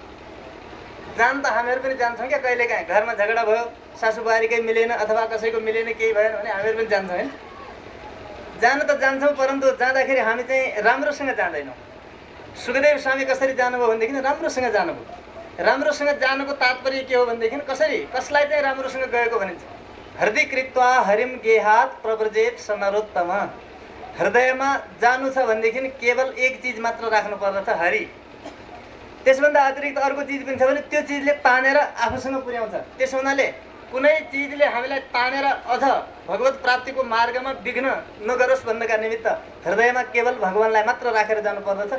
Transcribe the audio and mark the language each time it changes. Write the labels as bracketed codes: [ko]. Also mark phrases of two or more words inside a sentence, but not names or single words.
[ne] जान त हामीहरू पनि जान्छौँ क्या, कहिलेकाहीँ घरमा झगडा भयो, सासू बुहारीकै मिलेन अथवा कसैको मिलेन, केही भएन भने हामीहरू पनि जान्छौँ होइन। जान त जान्छौँ परन्तु जाँदाखेरि हामी चाहिँ राम्रोसँग जाँदैनौँ। सुखदेव स्वामी कसरी जानुभयो भनेदेखि राम्रोसँग जानुभयो। राम्रोसँग जानुको तात्पर्य के हो भनेदेखि कसलाई चाहिँ राम्रोसँग गएको भनिन्छ। [sa] हृदय कृत्वा हरिम गेहात प्रव्रजेत स नरोत्तम। [ne] हृदयमा जानु छ भनेदेखि केवल एक चिज मात्र राख्नु पर्दछ, हरि। त्यसभन्दा अतिरिक्त अर्को चिज पनि छ भने त्यो चिजले तानेर आफूसँग पुर्याउँछ। त्यसो हुनाले कुनै चिजले हामीलाई तानेर अझ भगवत प्राप्तिको मार्गमा विघ्न नगरोस् भन्नका निमित्त हृदयमा केवल भगवानलाई मात्र राखेर जानुपर्दछ।